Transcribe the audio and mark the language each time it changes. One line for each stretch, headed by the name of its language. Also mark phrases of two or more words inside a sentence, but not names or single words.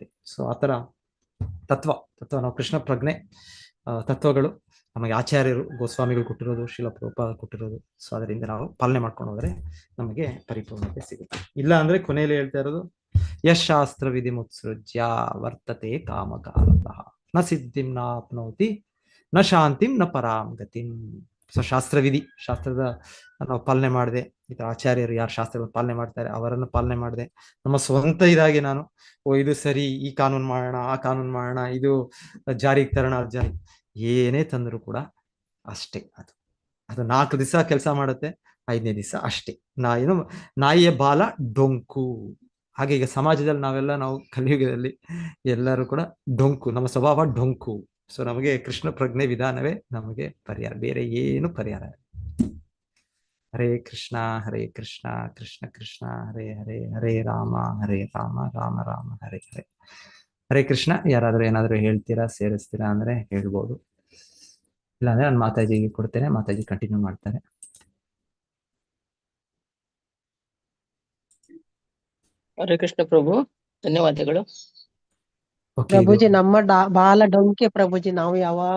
Kannada: ಸೊ ಆತರ ತತ್ವ ನಾವು ಕೃಷ್ಣ ಪ್ರಜ್ಞೆ ತತ್ವಗಳು ನಮಗೆ ಆಚಾರ್ಯರು ಗೋಸ್ವಾಮಿಗಳು ಕೊಟ್ಟಿರೋದು, ಶಿಲ ಪ್ರಭುಪಾದ ಕೊಟ್ಟಿರೋದು. ಸೊ ಅದರಿಂದ ನಾವು ಪಾಲನೆ ಮಾಡ್ಕೊಂಡು ಹೋದ್ರೆ ನಮಗೆ ಪರಿಪೂರ್ಣತೆ ಸಿಗುತ್ತೆ. ಇಲ್ಲ ಅಂದ್ರೆ ಕೊನೆಯಲ್ಲಿ ಹೇಳ್ತಾ ಇರೋದು,
Sanskrit: ಯಶಾಸ್ತ್ರ ವಿಧಿ ಮುತ್ಸೃಜ್ಯ ವರ್ತತೆ ಕಾಮಕಾರತಃ ನ ಸಿದ್ಧಿಂ ನಾಪ್ನೋತಿ ನ ಶಾಂತಿಂ ನ ಪರಾಂ ಗತಿಂ.
Kannada: ಸೊ ಶಾಸ್ತ್ರದ ನಾವು ಪಾಲನೆ ಮಾಡಿದೆ. ಈ ತರ ಆಚಾರ್ಯರು ಯಾರು ಶಾಸ್ತ್ರಗಳನ್ನು ಪಾಲನೆ ಮಾಡ್ತಾರೆ ಅವರನ್ನು ಪಾಲನೆ ಮಾಡಿದೆ. ನಮ್ಮ ಸ್ವಂತ ಇದಾಗಿ ನಾನು ಇದು ಸರಿ, ಈ ಕಾನೂನು ಮಾಡೋಣ, ಆ ಕಾನೂನು ಮಾಡೋಣ, ಇದು ಜಾರಿಗೆ ತರೋಣ, ಅದು ಜಾರಿ ಏನೇ ತಂದ್ರು ಕೂಡ ಅಷ್ಟೇ. ಅದು 4 ದಿವಸ ಕೆಲಸ ಮಾಡುತ್ತೆ, 5ನೇ ದಿವಸ ಅಷ್ಟೇ. ನಾಯಿಯ ಬಾಲ ಡೊಂಕು. ಹಾಗೆ ಈಗ ಸಮಾಜದಲ್ಲಿ ನಾವು ಕಲಿಯುಗದಲ್ಲಿ ಎಲ್ಲರೂ ಕೂಡ ಡೊಂಕು, ನಮ್ಮ ಸ್ವಭಾವ ಡೊಂಕು. ಸೊ ನಮಗೆ ಕೃಷ್ಣ ಪ್ರಜ್ಞೆ ವಿಧಾನವೇ ನಮಗೆ ಪರಿಹಾರ, ಬೇರೆ ಏನು ಪರಿಹಾರ.
Sanskrit: ಹರೇ ಕೃಷ್ಣ ಕೃಷ್ಣ ಕೃಷ್ಣ ಹರೇ ಹರೇ, ಹರೇ ರಾಮ ರಾಮ ರಾಮ ಹರೇ ಹರೇ.
Kannada: ಹರೇ ಕೃಷ್ಣ. ಯಾರಾದ್ರೂ ಏನಾದ್ರು ಹೇಳ್ತೀರಾ, ಸೇರಿಸ್ತೀರಾ ಅಂದ್ರೆ ಹೇಳ್ಬೋದು, ಇಲ್ಲಾಂದ್ರೆ ನಾನು ಮಾತಾಜಿಗೆ ಕೊಡ್ತೇನೆ, ಮಾತಾಜಿ ಕಂಟಿನ್ಯೂ ಮಾಡ್ತಾರೆ. ಹರೇ ಕೃಷ್ಣ ಪ್ರಭು, ಧನ್ಯವಾದಗಳು. ಪ್ರಭುಜಿ ನಮ್ಮ ಬಾಲ ಡೊಂಕೆ ಪ್ರಭುಜಿ, ನಾವು ಯಾವಾಗ